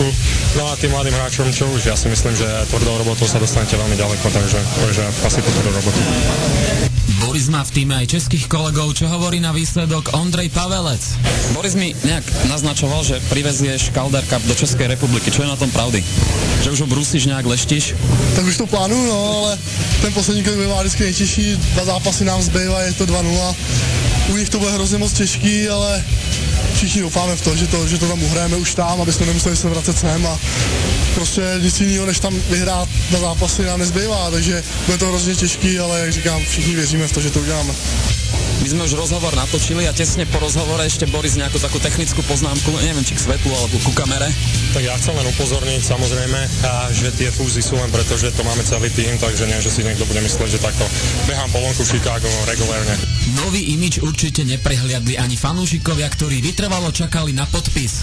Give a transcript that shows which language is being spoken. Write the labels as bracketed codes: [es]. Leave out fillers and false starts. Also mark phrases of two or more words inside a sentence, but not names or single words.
[sk] No a tým mladým hráčom, čo už, ja si myslím, že tvrdou robotou sa dostanete veľmi ďaleko, takže asi to tvrdou robotu. Boris má v týme aj českých kolegov, čo hovorí na výsledok Ondrej Pavelec. Boris mi nejak naznačoval, že privezieš Calder Cup do Českej republiky. Čo je na tom pravdy? Že už ho brusíš, nejak leštíš? [cs] Tak už to plánuju, no, ale ten poslední krok bývá vždycky nejtěžší. 2 zápasy nám zbývá, je to 2-0. U nich to bude hrozně moc těžký, ale všichni doufáme v to, že to tam uhrajeme už tam, aby jsme nemuseli se vracet sem a prostě nic jiného, než tam vyhrát na zápasy nám nezbývá, takže bude to hrozně těžký, ale jak říkám, všichni věříme v to, že to uděláme. [sk] My sme už rozhovor natočili a tesne po rozhovore ešte Boris nejakú takú technickú poznámku, neviem, či k svetlu alebo ku kamere. Tak ja chcem len upozorniť samozrejme, že tie fúzy sú len preto, že to máme celý tým, takže nie, že si niekto bude mysleť, že takto behám po vonku v Chicago regulérne. Nový imič určite neprehliadli ani fanúšikovia, ktorí vytrvalo čakali na podpis.